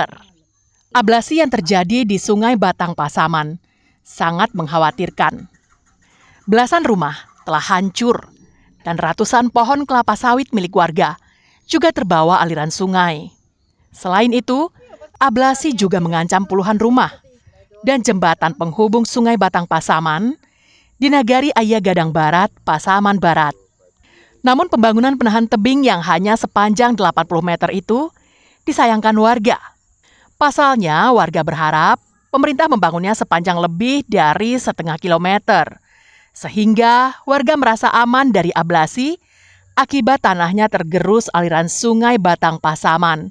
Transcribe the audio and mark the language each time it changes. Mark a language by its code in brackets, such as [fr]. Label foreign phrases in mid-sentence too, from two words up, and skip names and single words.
[id] Ablasi yang terjadi di sungai Batang Pasaman sangat mengkhawatirkan. Belasan rumah telah hancur dan ratusan pohon kelapa sawit milik warga juga terbawa aliran sungai. Selain itu, ablasi juga mengancam puluhan rumah dan jembatan penghubung sungai Batang Pasaman di Nagari Ayah Gadang Barat, Pasaman Barat. Namun pembangunan penahan tebing yang hanya sepanjang 80 meter itu disayangkan warga. Pasalnya, warga berharap pemerintah membangunnya sepanjang lebih dari setengah kilometer, sehingga warga merasa aman dari ablasi akibat tanahnya tergerus aliran sungai Batang Pasaman.